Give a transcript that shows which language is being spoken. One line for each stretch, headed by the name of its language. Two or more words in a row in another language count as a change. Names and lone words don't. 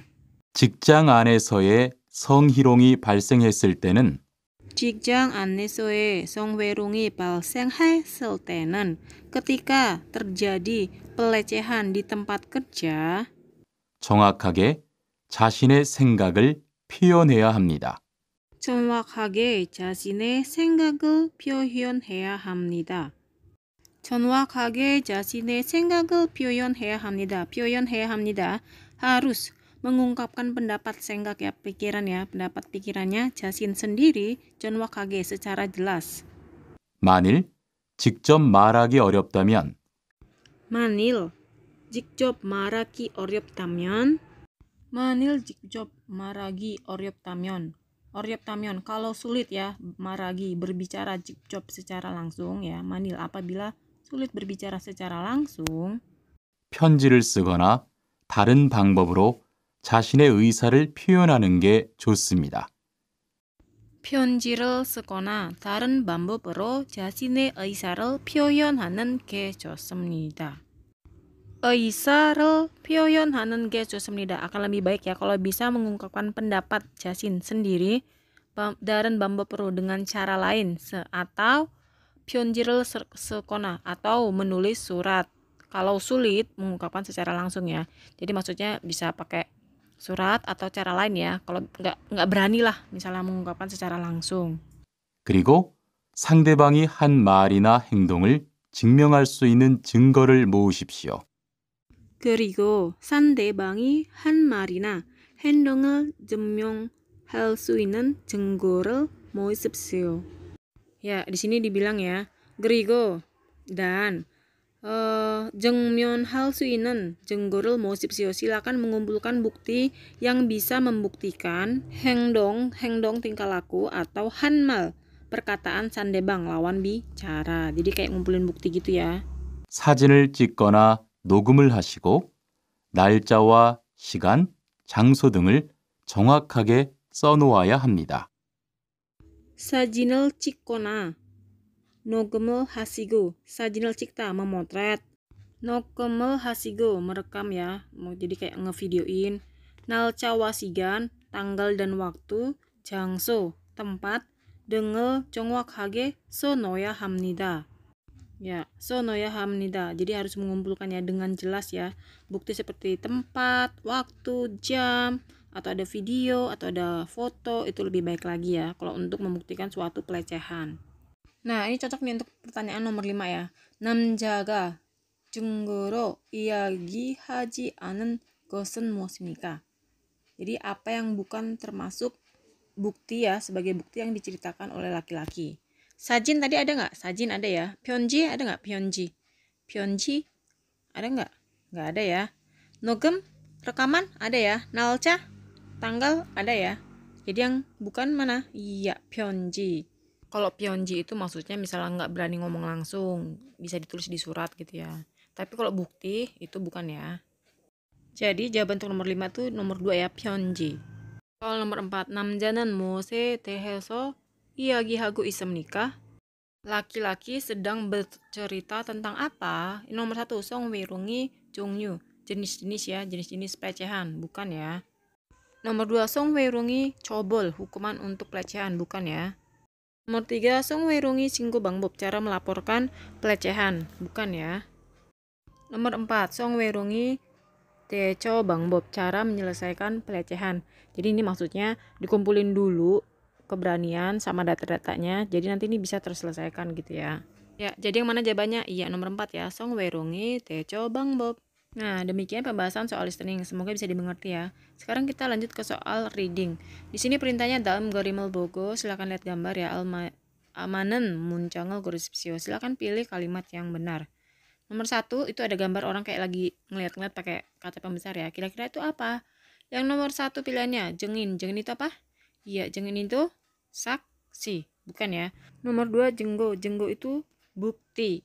Korean: 직장 안에서의 성희롱이 발생했을 때는 직장 안에서의 성희롱이 발생했을 때는
Indonesian: ketika terjadi pelecehan di tempat kerja
Korean: 정확하게 자신의 생각을 표현해야 합니다. 정확하게 자신의 생각을 표현해야 합니다. 정확하게 자신의 생각을 표현해야 합니다. 표현해야 합니다.
Indonesian: Harus mengungkapkan pendapat 생각 ya, pikiran ya, pendapat pikirannya 자신 sendiri 정확하게 secara jelas.
Korean: 만일 직접 말하기 어렵다면 만일 직접 말하기 어렵다면 Manil 직접 말하기 어렵다면.
Indonesian: 어렵다면 kalau sulit ya, maragi berbicara 직접 secara langsung ya. manil apabila sulit berbicara secara langsung.
Korean: 편지를 쓰거나 다른 방법으로 자신의 의사를 표현하는 게 좋습니다. 편지를 쓰거나 다른 방법으로 자신의 의사를 표현하는 게 좋습니다. 의사를 표현하는 게 좋습니다.
Indonesian: Akan lebih baik ya kalau bisa mengungkapkan pendapat Jasin sendiri dalam 방법으로 dengan cara lain atau
Korean: 편지를 쓰거나
Indonesian: atau menulis surat. Kalau sulit mengungkapkan secara langsung ya. Jadi maksudnya bisa pakai surat atau cara lain ya. Kalau nggak berani lah misalnya mengungkapkan secara langsung.
Korean: 그리고 상대방이 한 말이나 행동을 증명할 수 있는 증거를 모으십시오. 그리고 상대방이 한 말이나 행동을 증명할 수 있는 증거를 모으십시오.
Indonesian: Ya, di sini dibilang ya,
Korean: 그리고 dan 증명할 수 있는 증거를 모으십시오.
Indonesian: Silakan mengumpulkan bukti yang bisa membuktikan 행동 tingkah laku atau
Korean: 한 말,
Indonesian: perkataan 상대방 lawan bicara. Jadi kayak ngumpulin bukti gitu ya.
Korean: 사진을 찍거나 녹음을 하시고 날짜와 시간, 장소 등을 정확하게 써놓아야 합니다. 사진을 찍거나 녹음을 하시고 사진을 찍다 memotret, 녹음을 하시고
Indonesian: merekam ya, jadi kayak ngevideoin.
Korean: 날짜와 시간,
Indonesian: tanggal dan waktu, 장소, tempat,
Korean: 등을 정확하게 써놓아야 합니다. Ya, 써놓아야 합니다.
Indonesian: Jadi harus mengumpulkannya dengan jelas ya. Bukti seperti tempat, waktu, jam, atau ada video, atau ada foto, itu lebih baik lagi ya kalau untuk membuktikan suatu pelecehan. Nah, ini cocok nih untuk pertanyaan nomor 5 ya.
Korean: 남자가 증거로 이야기하지 않은 것은 무엇입니까?
Indonesian: Jadi apa yang bukan termasuk bukti ya, sebagai bukti yang diceritakan oleh laki-laki. Sajin tadi ada nggak? Sajin ada ya. Pyeonji ada nggak? Pyeonji. Pyeonji ada nggak? Nggak ada ya. Nogem rekaman ada ya. Nalca tanggal ada ya. Jadi yang bukan mana? Iya, Pyeonji. Kalau Pyeonji itu maksudnya misalnya nggak berani ngomong langsung, bisa ditulis di surat gitu ya. Tapi kalau bukti itu bukan ya. Jadi jawaban untuk nomor 5 tuh nomor 2 ya, Pyeonji. Soal nomor 4,
Korean: 남자는 무엇에 대해서 이야기하고 있습니까?
Indonesian: Laki-laki sedang bercerita tentang apa? Nomor 1,
Korean: 성희롱이 종류,
Indonesian: jenis-jenis ya, jenis-jenis pelecehan, bukan ya. Nomor 2,
Korean: 성희롱이 처벌,
Indonesian: hukuman untuk pelecehan, bukan ya. Nomor 3,
Korean: 성희롱이 신고 방법,
Indonesian: cara melaporkan pelecehan, bukan ya. Nomor 4,
Korean: 성희롱이 대처 방법,
Indonesian: cara menyelesaikan pelecehan. Jadi ini maksudnya dikumpulin dulu keberanian sama data-datanya, jadi nanti ini bisa terselesaikan gitu ya. Ya, jadi yang mana jawabannya? Iya, nomor 4 ya,
Korean: 성희롱이 대처 방법.
Indonesian: Nah, demikian pembahasan soal listening. Semoga bisa dimengerti ya. Sekarang kita lanjut ke soal reading. Di sini perintahnya dalam
Korean: 그림을 보고,
Indonesian: silakan lihat gambar ya.
Korean: Amanen 문장을 고르십시오.
Indonesian: Silakan pilih kalimat yang benar. Nomor 1 itu ada gambar orang kayak lagi ngeliat-ngeliat pakai kata pembesar ya. Kira-kira itu apa? Yang nomor 1 pilihannya jengin. Jengin itu apa? Iya, jengin itu saksi, bukan ya. Nomor 2 jenggo. Jenggo itu bukti.